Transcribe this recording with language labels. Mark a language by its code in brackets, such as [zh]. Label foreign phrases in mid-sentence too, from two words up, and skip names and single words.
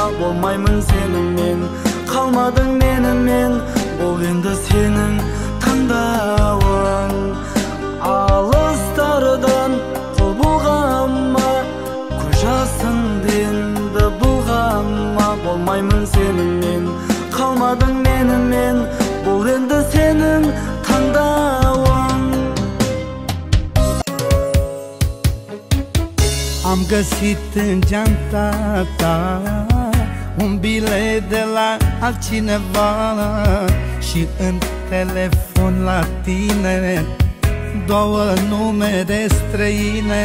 [kk] Болмаймын сенімен, қалмадың менімен, бұл енді сенің таңдауың. Алыстардан қол бұлғанма, көз жасыңды енді бұлғанма. Болмаймын сенімен, қалмадың менімен, бұл енді сенің tandawang. [ro] Am găsit în geanta ta un bilet de la altcineva și în telefon la tine două numere străine.